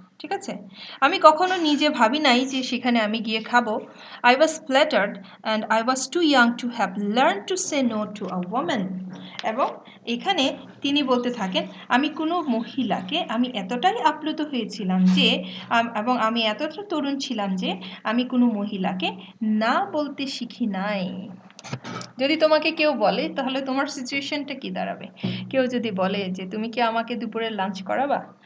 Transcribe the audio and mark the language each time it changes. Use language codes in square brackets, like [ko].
[bn] ঠিক আছে, আমি কখনো নিজে ভাবি নাই যে সেখানে আমি গিয়ে খাবো. [en] I was flattered and I was too young to have learned to say no to a woman. [bn] এবং এখানে তিনি বলতে থাকেন আমি কোনো মহিলাকে আমি এতটাই আপ্লুত হয়েছিলাম যে এবং আমি এতটা তরুণ ছিলাম যে আমি কোনো মহিলাকে না বলতে শিখি নাই. যদি তোমাকে কেউ বলে তাহলে তোমার সিচুয়েশনটা কি দাঁড়াবে? কেউ যদি বলে যে তুমি কি আমাকে দুপুরে লাঞ্চ করাবা?